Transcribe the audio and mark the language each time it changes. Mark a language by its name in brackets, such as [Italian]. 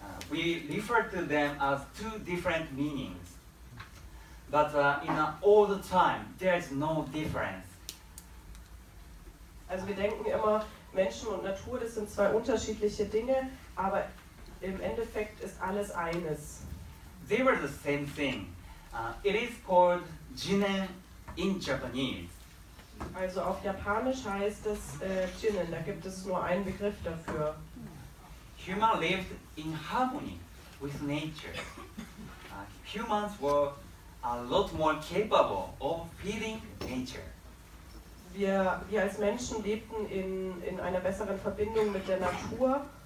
[English] We refer to them as two different meanings, but all the time there is no difference. [German] Also wir denken immer, Menschen und Natur, das sind zwei unterschiedliche Dinge, aber im Endeffekt ist alles eines. [English] They were the same thing. It is called jinen in Japanese. [German] Also auf Japanisch heißt es Jinen, da gibt es nur einen Begriff dafür. [English] Human lived in harmony with nature. Humans were a lot more capable of feeling nature. [German] Wir als Menschen lebten in einer besseren Verbindung mit der Natur.